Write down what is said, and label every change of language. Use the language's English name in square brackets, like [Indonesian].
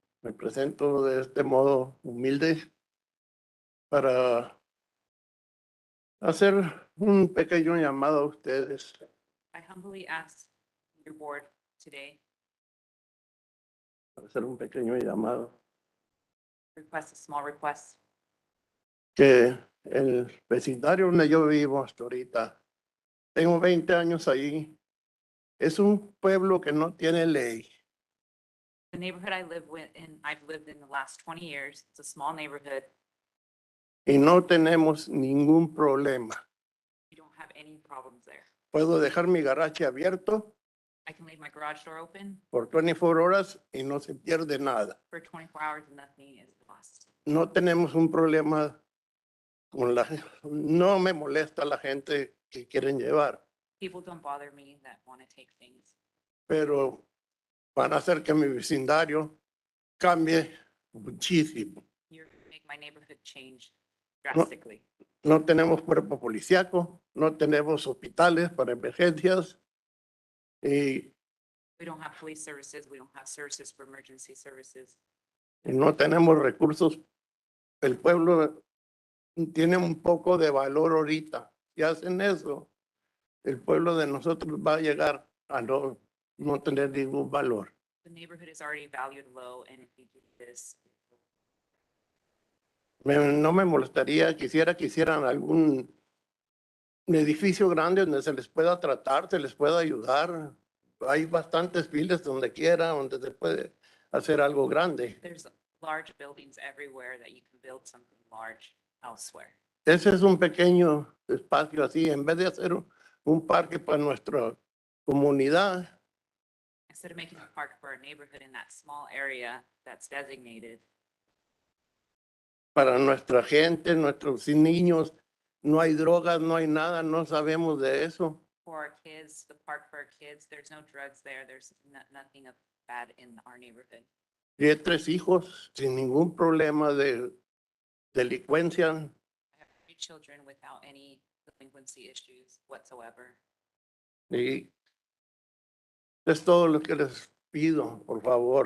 [Spanish] Me presento de este modo humilde para hacer un pequeño llamado a ustedes. [English] I humbly ask your board today, [Spanish] Para hacer un pequeño llamado. [English] request a small request. [Spanish] Que el vecindario donde yo vivo hasta ahorita, tengo 20 años ahí, es un pueblo que no tiene ley. [English] The neighborhood I live in, I've lived in the last 20 years. It's a small neighborhood. [Spanish] Y no tenemos ningún problema. [English] You don't have any problems there. [Spanish] Puedo dejar mi garaje abierto [English] I can leave my garage door open [Spanish] por 24 horas y no se pierde nada. [English] for 24 hours and nothing is lost. [Spanish] No tenemos un problema con no me molesta la gente que quieren llevar, [English] People don't bother me that want to take things. [Spanish] pero van a hacer que mi vecindario cambie muchísimo. [English] You're going to make my neighborhood change drastically. [Spanish] No tenemos cuerpo policíaco, no tenemos hospitales para emergencias y [English] We don't have police services. We don't have services for emergency services. [Spanish] no tenemos recursos. El pueblo tiene un poco de valor ahorita. Si hacen eso, el pueblo de nosotros va a llegar a no tener ningún valor. [English] The neighborhood is already valued low, and if you do this, [Spanish] No me molestaría, que hicieran algún edificio grande donde se les pueda tratar, se les pueda ayudar. Hay bastantes filas donde quiera, donde se puede hacer algo grande. [English] there's large buildings everywhere that you can build something large elsewhere. [Spanish] Ese es un pequeño espacio así, en vez de hacer un parque para nuestra comunidad, [English] Instead of making a park for a neighborhood in that small area that's designated [Spanish] para nuestra gente, nuestros niños, no hay drogas, no hay nada, no sabemos de eso. [English] for our kids, the park for our kids, there's no drugs there. There's nothing of bad in our neighborhood. [Spanish] Y hay 3 hijos sin ningún problema de delincuencia. [English] I have 3 children without any delinquency issues whatsoever. [Spanish] Y es todo lo que les pido, por favor.